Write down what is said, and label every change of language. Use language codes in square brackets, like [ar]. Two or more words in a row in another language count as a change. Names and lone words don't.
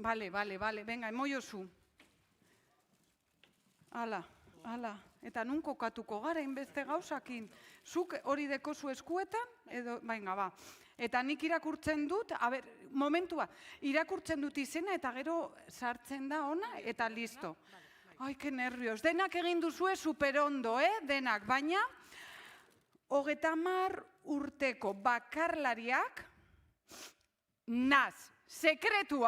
[eu] Bale, venga, emoiozu. Hala. Eta nun kokatuko gara inbeste gauzakin. Zuk hori dekozu eskuetan, edo, venga, ba. Eta nik irakurtzen dut, momentua, irakurtzen dut izena eta gero sartzen da ona eta listo. [es] Ai, que nervios. [eu] Denak egin duzue superondo, denak, baina 30 urteko bakarlariak naz, sekretua.